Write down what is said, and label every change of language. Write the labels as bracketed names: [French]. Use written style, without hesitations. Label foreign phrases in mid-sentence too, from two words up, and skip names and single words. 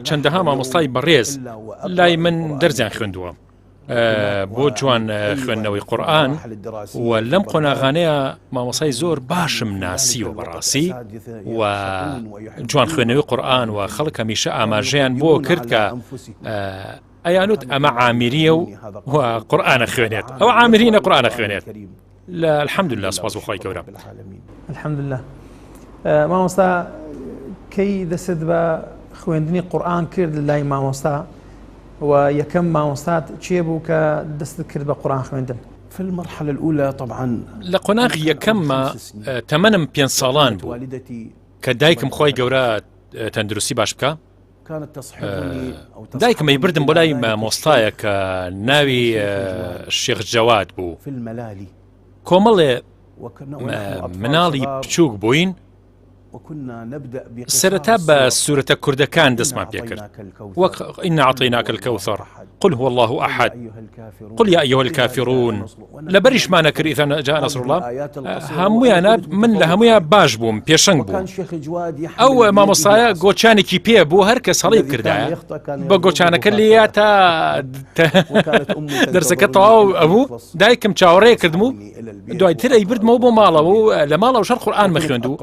[Central Kurdish] چەندەها مامۆستای بەڕێز لای من دەرزیان خوێندووە بۆ جوان خوێندنەوەی قورئان و لەم قۆناغانەیە مامۆسای زۆر باشم ناسیوە بەڕاستی و جوان خوێندنەوەی قورئان و خەڵک هەمیشە ئاماژەیان بۆ کرد کە ئەیانوت ئەمە عامیریە و قورئانە خوێنێت ئەوە عامیرینە قورئانە خوێنێت لە الحەمدولله سوپاس بەخوای گەورەم الحەمدولله مامۆستا کەی دەست بە خوێندنی قورئان کرد لای مامۆستا و یەکەم مامۆستات چێ بوو کە دەست کرد بە قورئان خوێندن [Arabic] في المرحلة الأولى طبعا [Central Kurdish] لە قۆناغی یەکەممە تەمەنم 5 ساڵان بوو کە دایکم خۆی گەورە تەندروستی باش بکە دایکم بردم بۆ لای مامۆستایە کە ناوی شێخ جەواد بوو کۆمەڵێ مناڵی بچووک بووین سەرەتا بە سورەتە کوردەکان دەستمان پێ کرد وەک [Arabic] ئینا عەطەیناکە الکەوثەر قل هو الله أحد قل يا أيها الكافرون [Central Kurdish] لەبەریشمانە کرد [Arabic] ئیذا جاء نصر الله [Central Kurdish] هەموویانە من لە هەموویان باش بووم پێشەنگ بووم ئەو مامۆستایە گۆچانێکی پێ بوو هەر کەس هەڵی کردایە بە گۆچانەکە لێە تا دەرسەکە تەواو ئەبوو دایکم چاوەڕێ کردم و دوایتر ئەیبردمەوە بۆ ماڵەوە و لە ماڵەوە شەر قورئان مەخوێند و